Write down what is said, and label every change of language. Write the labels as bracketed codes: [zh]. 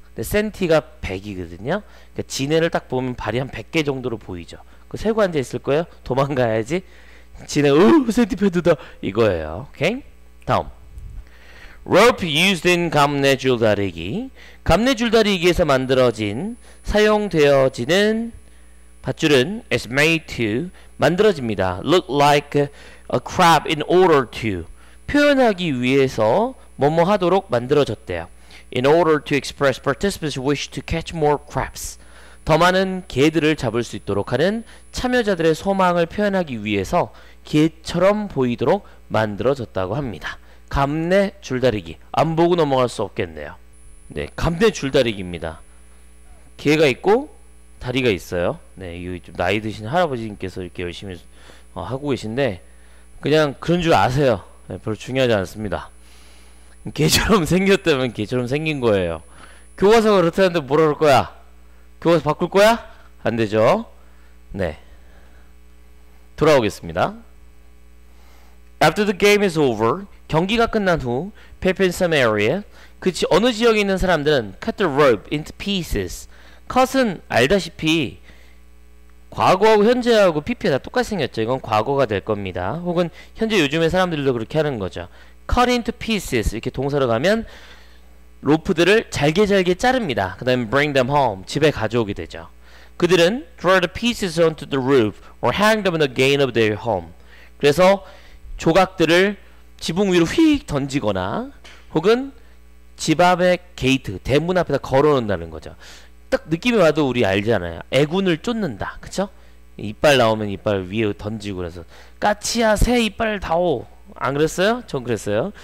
[ko] 근데 센티가 100이거든요. 그러니까 지네를 딱 보면 발이 한 100개 정도로 보이죠. 그 세고 앉아있을 거예요. 도망가야지. 지네, 센티패드다 이거예요. 오케이? 다음, [en] rope used in [ko] 감내줄 다리기. 감내줄 다리기에서 만들어진, 사용되어지는 밧줄은 [en] is made to, [ko] 만들어집니다. [en] look like a crab in order to, [ko] 표현하기 위해서 뭐뭐 하도록 만들어졌대요. [en] in order to express participants wish to catch more crabs. [ko] 더 많은 개들을 잡을 수 있도록 하는 참여자들의 소망을 표현하기 위해서 개처럼 보이도록 만들어졌다고 합니다. 감내 줄다리기. 안 보고 넘어갈 수 없겠네요. 네, 감내 줄다리기입니다. 개가 있고 다리가 있어요. 네, 이 좀 나이 드신 할아버지님께서 이렇게 열심히 하고 계신데 그냥 그런 줄 아세요. 네, 별로 중요하지 않습니다. 개처럼 생겼다면 개처럼 생긴 거예요. 교과서가 그렇다는데 뭐라 그럴 거야? 교과서 바꿀 거야? 안 되죠. 네, 돌아오겠습니다. [en] After the game is over, [ko] 경기가 끝난 후, [en] people in some area, [ko] 어느 지역에 있는 사람들은 [en] cut the rope into pieces. [ko] cut은 알다시피 과거하고 현재하고 PP가 다 똑같이 생겼죠. 이건 과거가 될 겁니다. 혹은 현재 요즘의 사람들도 그렇게 하는 거죠. [en] cut into pieces [ko] 이렇게 동사로 가면 로프들을 잘게 자릅니다. 그 다음에 [en] bring them home [ko] 집에 가져오게 되죠. 그들은 [en] throw the pieces onto the roof or hang them on the gate of their home. [ko] 그래서 조각들을 지붕 위로 휙 던지거나 혹은 집 앞의 게이트 대문 앞에다 걸어 놓는다는 거죠. 딱 느낌이 와도 우리 알잖아요. 애군을 쫓는다. 그쵸? 이빨 나오면 이빨 위에 던지고 그래서 까치야 새 이빨 다오. 안 그랬어요? 전 그랬어요.